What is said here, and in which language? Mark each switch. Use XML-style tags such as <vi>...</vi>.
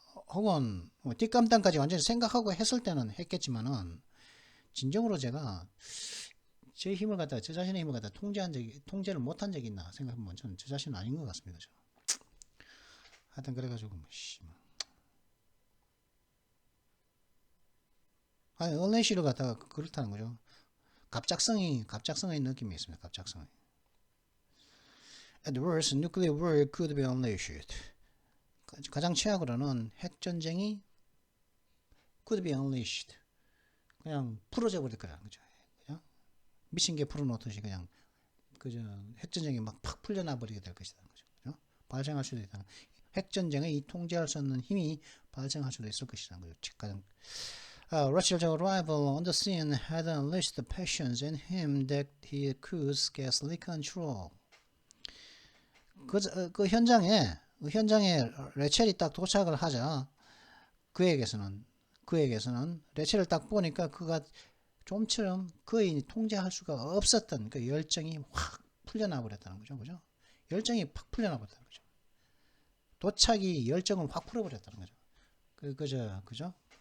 <ko>혹은 뭐 뒷감당까지 완전히 생각하고 했을 때는 했겠지만은, 진정으로 제가 제 힘을 갖다가, 제 자신의 힘을 갖다가 통제를 못한 적이 있나 생각하면 저는 제 자신은 아닌 것 같습니다. 하여튼 그래가지고 언레시를 갖다가 그렇다는 거죠. 갑작성의 느낌이 있습니다. 갑작성의.</ko> <en>At worst, nuclear war could be unleashed.</en> <ko>가장 최악으로는 핵전쟁이</ko> <en>could be unleashed.</en> <ko>그냥 풀어져 버릴 거라는 거죠. 그죠? 미친 개 풀어놓듯이 그냥 그저 핵전쟁이 막 팍 풀려나 버리게 될 것이라는 거죠. 그죠? 발생할 수도 있다. 핵전쟁의 통제할 수 없는 힘이 발생할 수도 있을 것이라는 거죠. 가장</ko> <en>Russia's arrival on the scene had unleashed the passions in him that he could scarcely control.</en> <ko>그 현장에 레첼이 딱 도착을 하자 그에게서는 레첼을 딱 보니까 그가 좀처럼 거의 통제할 수가 없었던 그 열정이 확 풀려나 버렸다는 거죠. 그죠? 열정이 팍 풀려나 버렸다는 거죠. 도착이 열정을 확 풀어버렸다는 거죠. 그죠?</ko>